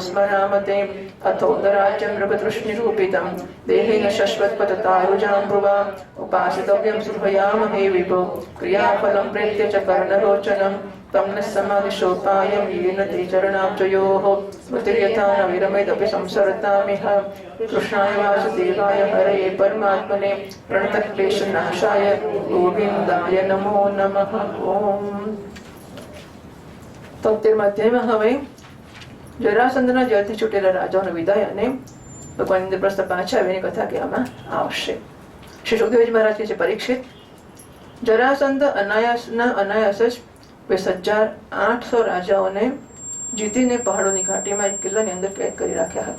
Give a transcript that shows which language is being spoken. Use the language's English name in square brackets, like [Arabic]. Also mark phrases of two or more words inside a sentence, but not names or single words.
[Sanskrit] स्मरामते अथोदराज्यं मृगतृष्णिरूपितं देहेन शश्वत्पततारुजाम्बुवा उपासितव्यं सुभयामहे विभो क्रियाफलं प्रेत्य च कर्णरोचनं तं न समादिशोपायं येन ते चरणाब्जयोः स्मृतिर्यथा न विरमेदपि संसरतामिह कृष्णाय वासुदेवाय हरये परमात्मने प्रणतक्लेशनाशाय गोविन्दाय नमो नमः। [Gujarati] ओम 73 હવે જરાસંધના જેલથી છૂટેલા રાજાઓનો વિદાય અને ભગવાન ઇન્દ્રપ્રસ્થ પાછા આવીને કથા કહેવામાં આવશે। શ્રી સુખદેવજી મહારાજ કહે છે, પરીક્ષિત, જરાસંધ અનાયાસ જ 20,800 રાજાઓને જીતીને પહાડોની ઘાટીમાં એક કિલ્લાની અંદર કેદ કરી રાખ્યા હતા।